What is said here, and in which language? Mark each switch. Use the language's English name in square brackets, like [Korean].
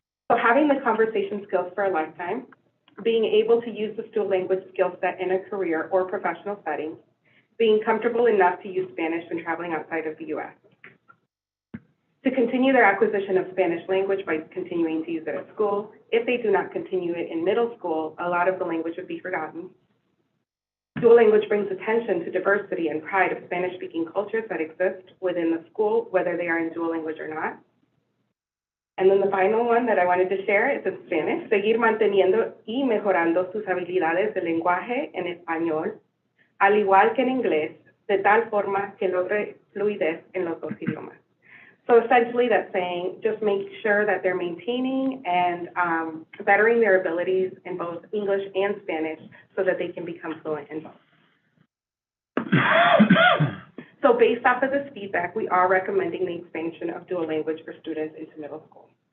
[English] So having the conversation skills for a lifetime, being able to use the dual language skill set in a career or professional setting, being comfortable enough to use Spanish when traveling outside of the U.S., to continue their acquisition of Spanish language by continuing to use it at school. If they do not continue it in middle school, a lot of the language would be forgotten. Dual language brings attention to diversity and pride of Spanish-speaking cultures that exist within the school, whether they are in dual language or not. And then the final one that I wanted to share is in Spanish, [Spanish] seguir manteniendo y mejorando sus habilidades de lenguaje en español, al igual que en inglés, de tal forma que logre fluidez en los dos idiomas. [English] So essentially that's saying just make sure that they're maintaining and bettering their abilities in both English and Spanish so that they can become fluent in both. So based off of this feedback, we are recommending the expansion of dual language for students into middle school.